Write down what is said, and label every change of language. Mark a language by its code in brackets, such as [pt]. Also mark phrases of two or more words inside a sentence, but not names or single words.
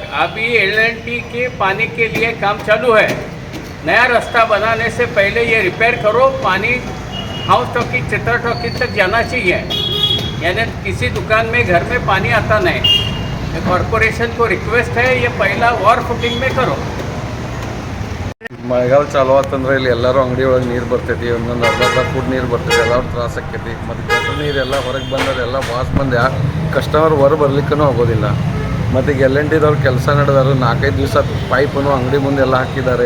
[hi] अभी L&T के पानी के लिए काम चालू है. नया रास्ता बनाने से पहले ये रिपेयर करो. पानी हाउस टॉकीज चित्रा टॉकीज तक जाना चाहिए. यानी किसी दुकान में घर में पानी आता नहीं. कॉरपोरेशन को रिक्वेस्ट है ये पहला [en] war footing [hi] में करो. [kn] ಮಳೆಗಾಲ ಚಾಲು ಆತಂದ್ರೆ ಇಲ್ಲಿ ಎಲ್ಲರೂ ಅಂಗಡಿ ಒಳಗೆ ನೀರು ಬರ್ತೈತಿ. ಒಂದೊಂದು ಅರ್ಧ ಫುಟ್ ನೀರು ಬರ್ತೈತಿ. ಎಲ್ಲರೂ ತ್ರಾಸ ಆಕೈತಿ. ಮತ್ತು ಗಟ್ರ ನೀರೆಲ್ಲ ಹೊರಗೆ ಬಂದರೆ ಎಲ್ಲ ವಾಸ್ ಬಂದು ಕಸ್ಟಮರ್ ಹೊರ ಬರ್ಲಿಕ್ಕೂ ಆಗೋದಿಲ್ಲ. ಮತ್ತು ಈಗ L&Tದವ್ರು ಕೆಲಸ ನಡೆದಾರು 4-5 ದಿವಸ ಪೈಪನ್ನು ಅಂಗಡಿ ಮುಂದೆ ಎಲ್ಲ ಹಾಕಿದ್ದಾರೆ.